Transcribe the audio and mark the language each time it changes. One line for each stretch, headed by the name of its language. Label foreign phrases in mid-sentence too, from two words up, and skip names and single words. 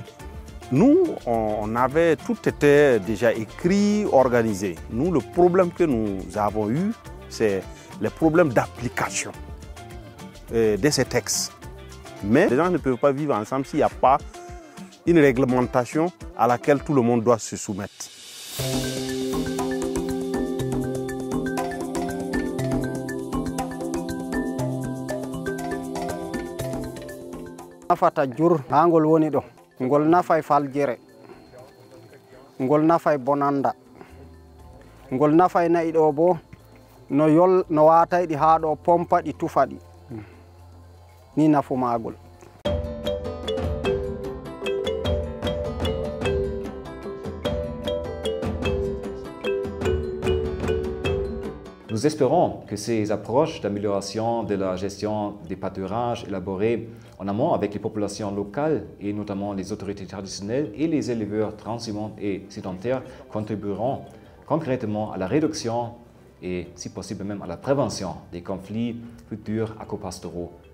French: Nous, on avait, tout était déjà écrit, organisé. Nous, le problème que nous avons eu, c'est les problèmes d'application de ces textes. Mais les gens ne peuvent pas vivre ensemble s'il n'y a pas une réglementation à laquelle tout le monde doit se soumettre.
Fula: Nafata jur hangol woni ɗo ngol nafay faljere ngol nafay bonanda ngol nafay nayi ɗo bo no watay ɗi ha ɗo pompa ɗi tufa ɗi ni nafu magol.
French: Nous espérons que ces approches d'amélioration de la gestion des pâturages élaborées en amont avec les populations locales et notamment les autorités traditionnelles et les éleveurs transhumants et sédentaires contribueront concrètement à la réduction et, si possible, même à la prévention des conflits futurs agropastoraux.